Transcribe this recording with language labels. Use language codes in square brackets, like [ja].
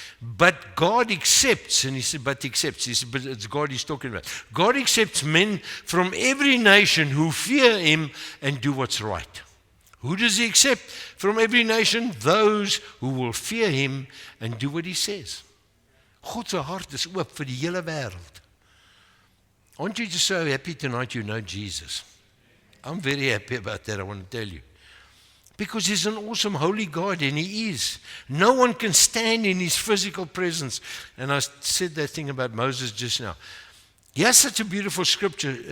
[en] But God accepts, and he said, but accepts, he said, but it's God he's talking about. God accepts men from every nation who fear him and do what's right. Who does he accept from every nation? Those who will fear him and do what he says. [af] God se hart is oop vir die hele wêreld. [en] Aren't you just so happy tonight you know Jesus? I'm very happy about that, I want to tell you. Because he's an awesome holy God, and he is. No one can stand in his physical presence. And I said that thing about Moses just now. He has such a beautiful scripture.